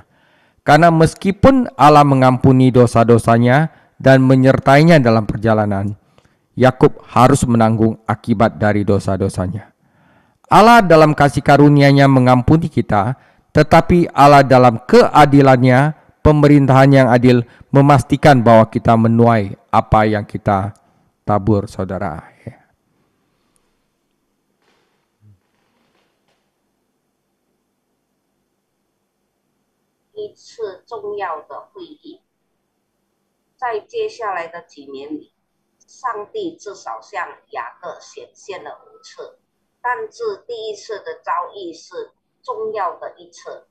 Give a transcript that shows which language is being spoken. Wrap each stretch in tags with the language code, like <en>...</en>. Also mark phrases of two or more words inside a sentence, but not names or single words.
<id>Karena meskipun Allah mengampuni dosa-dosanya dan menyertainya dalam perjalanan, Yakub harus menanggung akibat dari dosa-dosanya. Allah dalam kasih karunia-Nya mengampuni kita, tetapi Allah dalam keadilannya, pemerintahan yang adil, memastikan bahwa kita menuai apa yang kita tabur, saudara.</id> <zh>一次重要的会议，在接下来的几年里，上帝至少向雅各显现了5次，但是第一次的遭遇是重要的一次。</zh>